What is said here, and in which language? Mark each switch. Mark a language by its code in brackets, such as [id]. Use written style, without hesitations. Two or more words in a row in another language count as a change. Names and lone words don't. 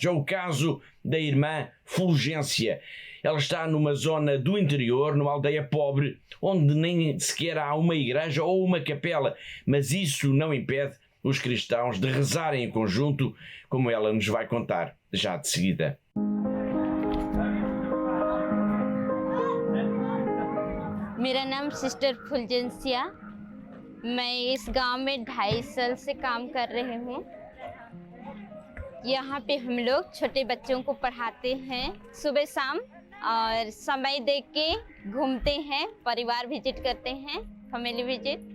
[pt] É o caso da irmã Fulgência. Ela está numa zona do interior, numa aldeia pobre, onde nem sequer há uma igreja ou uma capela, mas isso não impede os cristãos de rezarem em conjunto, como ela nos vai contar já de seguida. [hi] मेरा नाम सिस्टर फुलजेंसिया। मैं इस गांव में 2.5 साल से काम कर रही हूँ। यहाँ पे हम लोग छोटे बच्चों को पढ़ाते हैं सुबह शाम, और समय देख के घूमते हैं, परिवार विजिट करते हैं, [en] family visit.